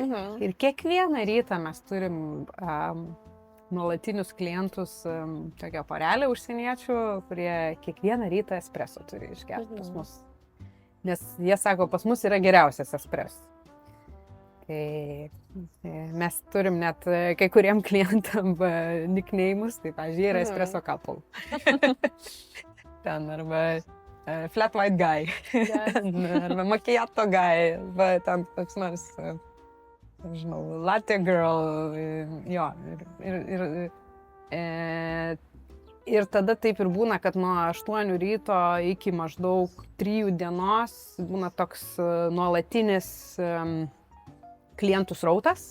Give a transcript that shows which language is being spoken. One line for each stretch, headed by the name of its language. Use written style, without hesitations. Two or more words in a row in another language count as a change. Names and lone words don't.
Lithuanian: Ir kiekvieną rytą mes turim nuolatinius klientus, tokią porelę užsieniečių, kurie kiekvieną rytą espresso turi išgerti pas mus. Nes jie sako, pas mus yra geriausias espresso. Tai mes turim net kai kuriem klientam nickname'us, tai pavyzdžiui, yra
English: espresso couple.
Lithuanian: Ten arba
English: flat white guy,
Lithuanian: arba
English: macchiato guy,
Lithuanian: arba ten toks nors, nežinau,
English: latte girl,
Lithuanian: jo. Ir tada taip ir būna, kad nuo 8 ryto iki maždaug 3 dienos būna toks nuolatinis klientų srautas.